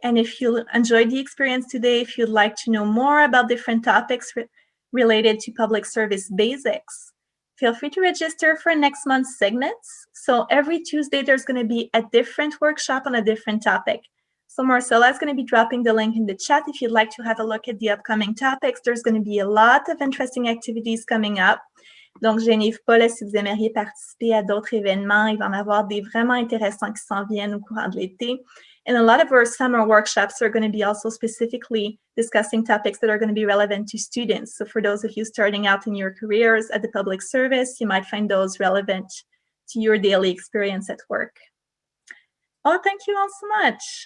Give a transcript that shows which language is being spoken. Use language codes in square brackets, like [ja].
[en] And if you enjoyed the experience today, if you'd like to know more about different topics related to public service basics, feel free to register for next month's segments. So every Tuesday, there's going to be a different workshop on a different topic. So Marcella is going to be dropping the link in the chat if you'd like to have a look at the upcoming topics. There's going to be a lot of interesting activities coming up. [fr] Donc, gênez-vous pas, si vous aimeriez participer à d'autres événements, il va y en avoir des vraiment intéressants qui s'en viennent au courant de l'été. [en] And a lot of our summer workshops are going to be also specifically discussing topics that are going to be relevant to students. So for those of you starting out in your careers at the public service, you might find those relevant to your daily experience at work. Oh, thank you all so much.